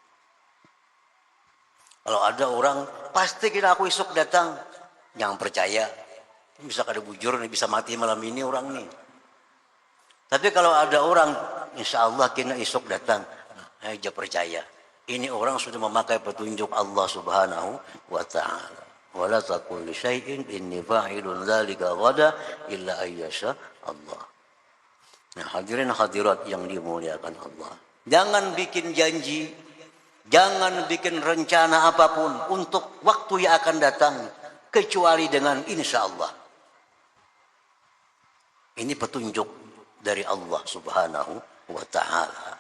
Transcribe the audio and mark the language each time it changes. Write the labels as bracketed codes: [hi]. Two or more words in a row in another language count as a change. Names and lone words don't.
[ms] Kalau ada orang pasti kira aku esok datang, jangan percaya. [bjn] Bisa kada bujur nih, bisa mati malam ini orang nih. Tapi kalau ada orang [ar] إن شاء الله [bjn] kena esok datang, aja percaya. [ms] Ini orang sudah memakai petunjuk Allah [ar] سبحانه وتعالى. ولا تقول لشيء إني فاعل ذلك غدا إلا أن يشاء الله. [ms] Nah, hadirin hadirat yang dimuliakan Allah. Jangan bikin janji, jangan bikin rencana apapun untuk waktu yang akan datang kecuali dengan [ar] إن شاء الله. [ms] Ini petunjuk dari Allah [ar] سبحانه وتعالى.